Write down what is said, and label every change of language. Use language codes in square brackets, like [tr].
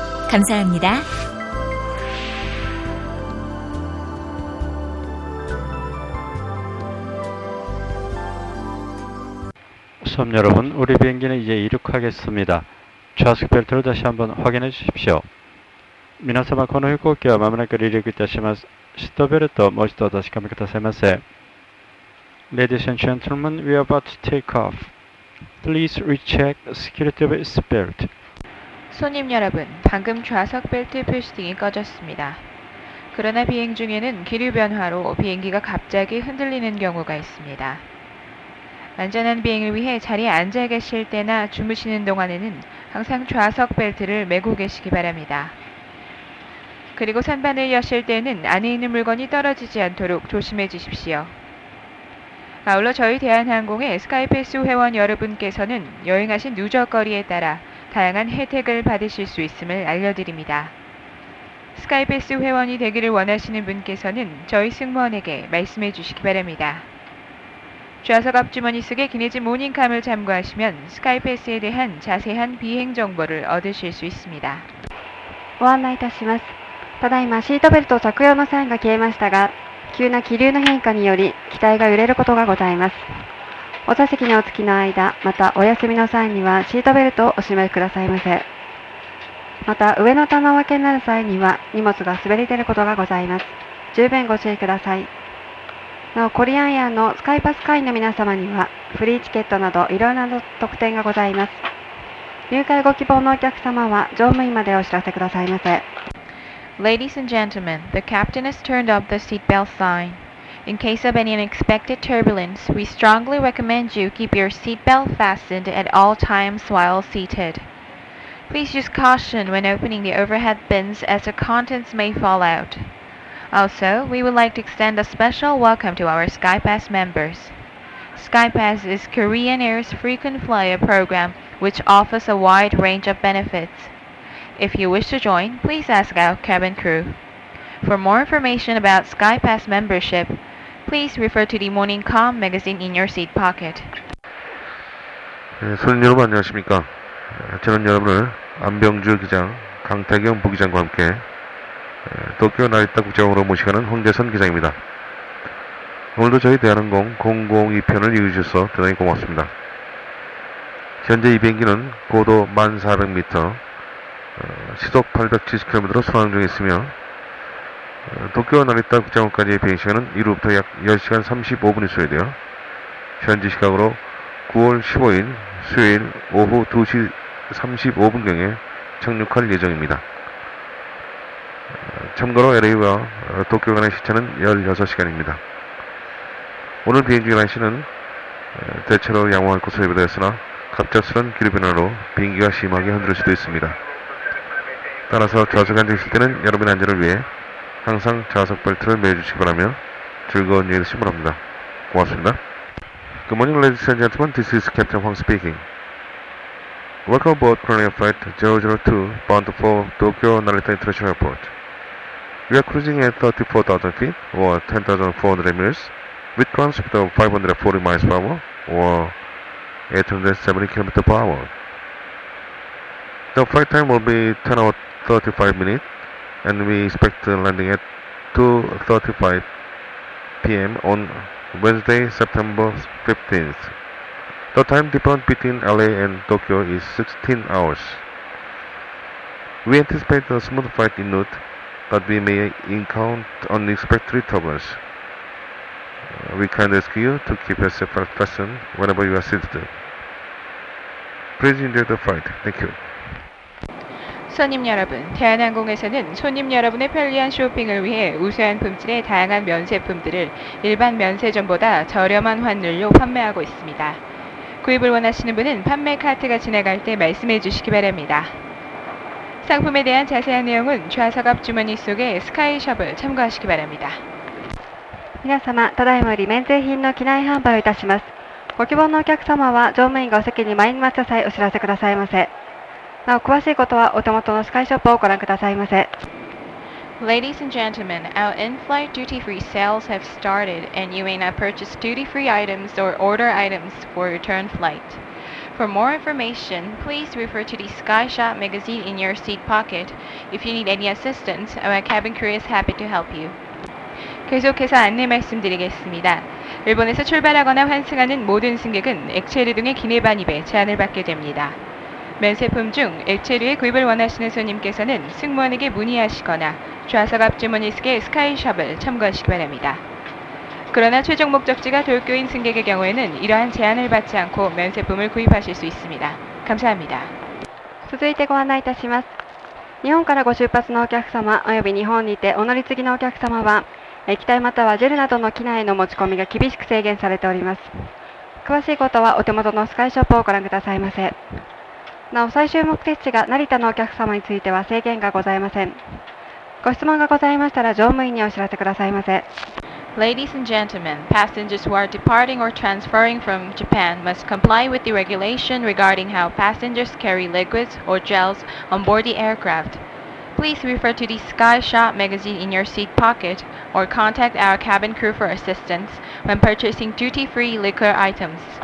[ko] 감사합니다. 수험 여러분, 우리 비행기는 이제 이륙하겠습니다. 좌석 벨트를 다시 한번 확인해 주십시오. [ja] 皆様、この飛行機はまもなく離陸いたします。シートベルトをもう一度お確かめくださいませ。 [en] Ladies and gentlemen, we are about to take off. Please recheck the security of your seatbelt. [ko] 손님 여러분, 방금 좌석 벨트 표시등이 꺼졌습니다. 그러나 비행 중에는 기류 변화로 비행기가 갑자기 흔들리는 경우가 있습니다. 안전한 비행을 위해 자리에 앉아 계실 때나 주무시는 동안에는 항상 좌석 벨트를 매고 계시기 바랍니다. 그리고 선반을 여실 때는 안에 있는 물건이 떨어지지 않도록 조심해 주십시오. 아울러 저희 대한항공의 스카이패스 회원 여러분께서는 여행하신 누적거리에 따라 다양한 혜택을 받으실 수 있음을 알려드립니다. 스카이패스 회원이 되기를 원하시는 분께서는 저희 승무원에게 말씀해 주시기 바랍니다. 좌석 앞주머니 속의 기내진 모닝캄을 참고하시면 스카이패스에 대한 자세한 비행 정보를 얻으실 수 있습니다. [ja] ご案内いたします。ただいまシートベルト着用のサインが消えましたが、急な気流の変化により機体が揺れることがございます。お座席にお着きの間、またお休みの際にはシートベルトをお締めくださいませ。また上の棚分けになる際には荷物が滑り出ることがございます。十分ご注意ください。なお、コリアンエアのスカイパス会員の皆様にはフリーチケットなどいろいろな特典がございます。入会ご希望のお客様は乗務員までお知らせくださいませ。 [en] Ladies and gentlemen, the captain has turned up the seatbelt sign. In case of any unexpected turbulence, we strongly recommend you keep your seatbelt fastened at all times while seated. Please use caution when opening the overhead bins as the contents may fall out. Also, we would like to extend a special welcome to our SkyPass members. SkyPass is Korean Air's frequent flyer program which offers a wide range of benefits. If you wish to join, please ask our cabin crew. For more information about SkyPass membership, please refer to the Morning Com magazine in your seat pocket. [ko] 손님 여러분 안녕하십니까. 저는 여러분을 안병주 기장, 강태경 부기장과 함께 도쿄 나리타 국제공항으로 모시가는 황재선 기장입니다. 오늘도 저희 대한항공 002편을 이어주셔서 대단히 고맙습니다. 현재 이 비행기는 고도 1400m, 시속 870km로 순항 중에 있으며 도쿄 나리타 국제공항까지의 비행시간은 이후부터 약 10시간 35분이 소요되어 현지 시각으로 9월 15일 수요일 오후 2시 35분경에 착륙할 예정입니다. 참고로 LA와 도쿄 간의 시차는 16시간입니다. 오늘 비행 중의 날씨는 대체로 양호할 것으로 예보되었으나 갑작스런 기류변화로 비행기가 심하게 흔들릴 수도 있습니다. 따라서 좌석에 앉으실 때는 여러분의 안전을 위해 항상 좌석 벨트를 매주시기 바라며 즐거운 여행 되시기 바랍니다. 고맙습니다. [en] Good morning, ladies and gentlemen. This is Captain Hwang speaking. Welcome aboard Korean Flight 002 bound for Tokyo Narita International Airport. We are cruising at 34,000 feet or 10,400 meters with ground speed of 540 miles per hour or 870 km per hour. The flight time will be 10 hours 35 minutes and we expect landing at 2:35 p.m. on Wednesday, September 15th. The time difference between LA and Tokyo is 16 hours. We anticipate a smooth flight en route, but we may encounter unexpected turbulence. We kindly ask you to keep your seatbelt fastened whenever you are seated. Please enjoy the flight. Thank you. [ko] 손님 여러분, 대한항공에서는 손님 여러분의 편리한 쇼핑을 위해 우수한 품질의 다양한 면세품들을 일반 면세점보다 저렴한 환율로 판매하고 있습니다. 구입을 원하시는 분은 판매 카트가 지나갈 때 말씀해 주시기 바랍니다. 상품에 대한 자세한 내용은 좌석 앞 주머니 속의 스카이숍을 참고하시기 바랍니다. [ja] 皆様、ただいまより免税品の機内販売をいたします。ご希望のお客様は乗務員がお席に参りました際お知らせくださいませ。なお、詳しいことはお手元のスカイショップをご覧くださいませ。 [en] Ladies and gentlemen, our in-flight duty-free sales have started and you may now purchase duty-free items or order items for return flight. For more information, please refer to the Sky Shop magazine in your seat pocket. If you need any assistance, our cabin crew is happy to help you. [ko] 계속해서 안내 말씀드리겠습니다. 일본에서 출발하거나 환승하는 모든 승객은 액체류 등의 기내 반입에 제한을 받게 됩니다. 면세품 중 액체류의 구입을 원하시는 손님께서는 승무원에게 문의하시거나 좌석 앞 주머니 속의 스카이숍을 참고하시기 바랍니다. 그러나 최종 목적지가 도쿄인 승객의 경우에는 이러한 제한을 받지 않고 면세품을 구입하실 수 있습니다. 감사합니다. [ja] 続いてご案内いたします。日本からご出発のお客様および日本にてお乗り継ぎのお客様は液体またはジェルなどの機内への持ち込みが厳しく制限されております。詳しいことはお手元のスカイショップをご覧くださいませ。なお、最終目的地が成田のお客様については制限がございません。ご質問がございましたら乗務員にお知らせくださいませ。 [en] Ladies and gentlemen, passengers who are departing or transferring from Japan must comply with the regulation regarding how passengers carry liquids or gels on board the aircraft. Please refer to the Sky Shop magazine in your seat pocket or contact our cabin crew for assistance when purchasing duty-free liquor items.